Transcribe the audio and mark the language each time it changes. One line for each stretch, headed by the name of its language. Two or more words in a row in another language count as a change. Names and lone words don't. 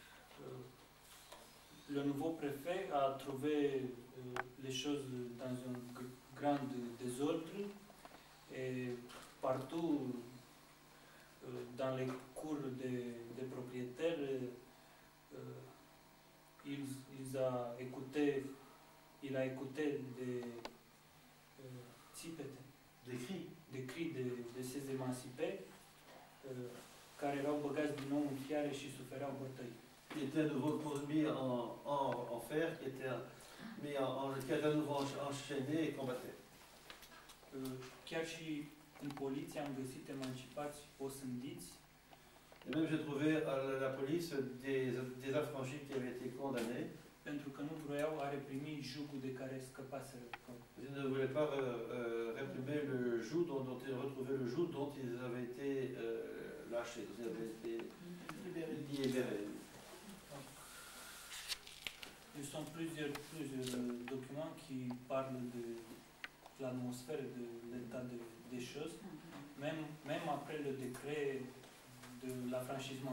French: le nouveau préfet a trouvé les choses dans un grand désordre et partout dans les cours des propriétaires, il a écouté des cris de ces émancipés
Romanian: care erau băgați din nou în fiare și sufereau bătăi.
French: Qui était à nouveau mis en fer, qui était à nouveau enchaîné et combattait.
Romanian: Chiar și în poliție am găsit emancipați osândiți.
French: Et même j'ai trouvé à la police des affranchis qui avaient été condamnés.
Romanian: Pentru că nu vroiau a reprimi jugul de care scăpaseră.
French: Ils ne voulaient pas réprimer le joug dont ils retrouvaient le joug dont ils avaient été lâchés, ils avaient été libérés. Il y a plusieurs documents qui parlent de l'atmosphère, de l'état des choses, même après le décret de l'affranchissement.